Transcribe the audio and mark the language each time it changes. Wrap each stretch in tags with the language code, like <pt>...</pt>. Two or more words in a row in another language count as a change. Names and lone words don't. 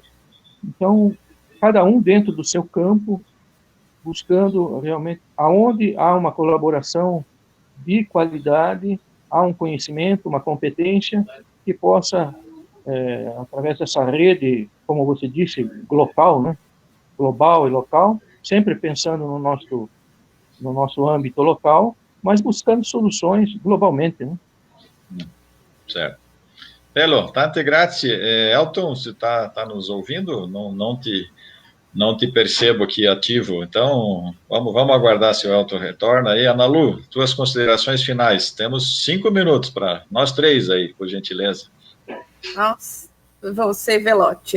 <pt>Então, cada um dentro do seu campo, buscando realmente aonde há uma colaboração de qualidade, há um conhecimento, uma competência que possa, através dessa rede, como você disse, global, né? Global e local, sempre pensando no nosso âmbito local, mas buscando soluções globalmente, né? Certo.</pt> <it>Telo, tante grazie.</it> <pt>Elton, você está nos ouvindo? Não te percebo aqui ativo, então vamos aguardar se o Elton retorna aí. Ana Lu, tuas considerações finais. Temos 5 minutos para nós 3 aí, por gentileza. Nossa, você, Velotti.</pt>